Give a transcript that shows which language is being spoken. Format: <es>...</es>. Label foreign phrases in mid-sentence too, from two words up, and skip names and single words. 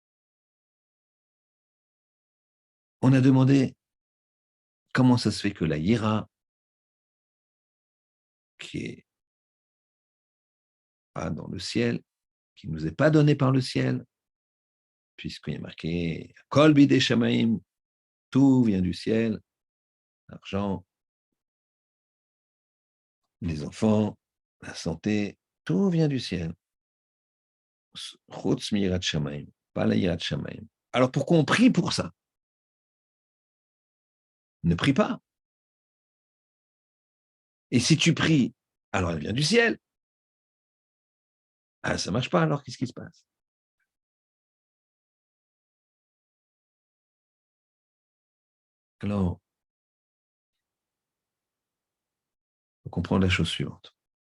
<fr>On a demandé comment ça se fait que la Yira, qui est pas dans le ciel, qui ne nous est pas donnée par le ciel, puisqu'il est marqué</fr> <he>הכל בידי שמים,</he> <fr>tout vient du ciel, l'argent, les enfants, la santé, tout vient du ciel.</fr> <he>חוץ מיראת שמים,</he> <fr>pas la</fr> <he>יראת שמים.</he> <fr>Alors pourquoi on prie pour ça? Ne prie pas. Et si tu pries, alors elle vient du ciel. Ah, ça ne marche pas, alors qu'est-ce qui se passe? Alors, il faut comprendre la chose suivante.</fr>